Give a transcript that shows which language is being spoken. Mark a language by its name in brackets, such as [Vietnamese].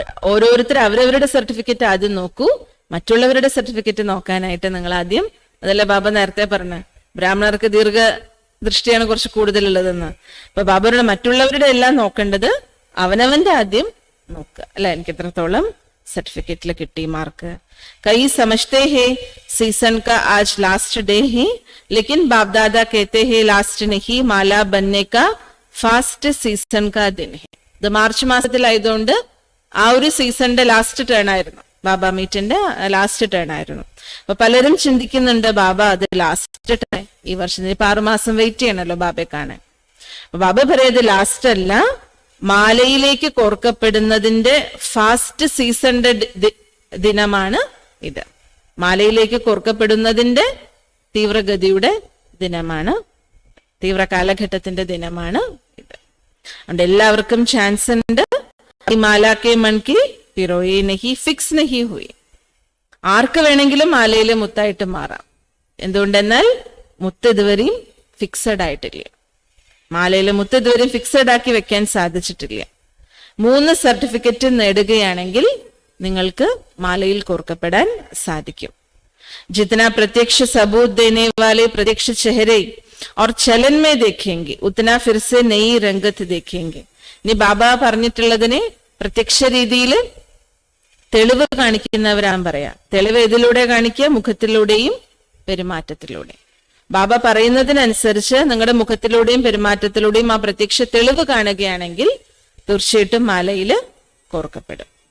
[Malayalam] ഓരോരുത്തർ അവരവരുടെ സർട്ടിഫിക്കറ്റ് ആദ്യം നോക്കൂ, മറ്റുള്ളവരുടെ സർട്ടിഫിക്കറ്റ് നോക്കാനായിട്ട് നിങ്ങൾ ആദ്യം, അതല്ല ബാബ നേരത്തെ പറഞ്ഞ ബ്രാഹ്മണർക്ക് ദീർഘ ദൃഷ്ടിയാണ് കുറച്ച് കൂടുതലുള്ളതെന്ന്. അപ്പൊ ബാബയുടെ മറ്റുള്ളവരുടെ എല്ലാം നോക്കേണ്ടത് അവനവന്റെ ആദ്യം നോക്കുക അല്ലെ. എനിക്ക് എത്രത്തോളം സർട്ടിഫിക്കറ്റിൽ കിട്ടി മാർക്ക്. [Hindi] कई समझते हैं सीजन का आज लास्ट डे है, लेकिन बाप दादा कहते हैं लास्ट नहीं, माला बनने का ഫാസ്റ്റ് സീസൺ കാ ദിൻ ഹെ. [Malayalam] ഇത് മാർച്ച് മാസത്തിലായതുകൊണ്ട് ആ ഒരു സീസണിന്റെ ലാസ്റ്റ് ടേൺ ആയിരുന്നു, ബാബ മീറ്റിന്റെ ലാസ്റ്റ് ടേൺ ആയിരുന്നു. അപ്പൊ പലരും ചിന്തിക്കുന്നുണ്ട് ബാബ അത് ലാസ്റ്റ് ടേൺ ഈ വർഷം, ഇപ്പൊ 6 മാസം വെയിറ്റ് ചെയ്യണല്ലോ ബാബയെ കാണാൻ. അപ്പൊ ബാബ പറയുന്നത് ലാസ്റ്റ് അല്ല, മാലയിലേക്ക് കോർക്കപ്പെടുന്നതിന്റെ ഫാസ്റ്റ് സീസണിന്റെ ദിനമാണ് ഇത്. മാലയിലേക്ക് കോർക്കപ്പെടുന്നതിന്റെ തീവ്രഗതിയുടെ ദിനമാണ്, തീവ്ര കാലഘട്ടത്തിന്റെ ദിനമാണ് ഇത്. അതുകൊണ്ട് എല്ലാവർക്കും ചാൻസ് ഉണ്ട്. ഈ [Hindi] മാലാക്കെ മൺകി പിറോയെ നഹി ഫിക്സ് നഹി ഹുയി. [Malayalam] ആർക്ക് വേണമെങ്കിലും മാലയിലെ മുത്തായിട്ട് മാറാം. എന്തുകൊണ്ടെന്നാൽ മുത്ത് ഇതുവരെയും ഫിക്സഡ് ആയിട്ടില്ല. മാലയിലെ മുത്ത് ഇതുവരെയും ഫിക്സഡ് ആക്കി വെക്കാൻ സാധിച്ചിട്ടില്ല. 3 സർട്ടിഫിക്കറ്റ് നേടുകയാണെങ്കിൽ നിങ്ങൾക്ക് മാലയിൽ കോർക്കപ്പെടാൻ സാധിക്കും. [Hindi] जितना प्रत्यक्ष सबूत देने वाले प्रत्यक्ष चेहरे और चलन में देखेंगे उतना फिर से नई रंगत देखेंगे. [Malayalam] ഇനി ബാബ പറഞ്ഞിട്ടുള്ളതിനെ പ്രത്യക്ഷ രീതിയിൽ തെളിവ് കാണിക്കുന്നവരാണ് പറയാ. തെളിവ് ഏതിലൂടെ കാണിക്കുക? മുഖത്തിലൂടെയും പെരുമാറ്റത്തിലൂടെ. ബാബ പറയുന്നതിനനുസരിച്ച് നിങ്ങളുടെ മുഖത്തിലൂടെയും പെരുമാറ്റത്തിലൂടെയും ആ പ്രത്യക്ഷ തെളിവ് കാണുകയാണെങ്കിൽ തീർച്ചയായിട്ടും മാലയിൽ കോർക്കപ്പെടും.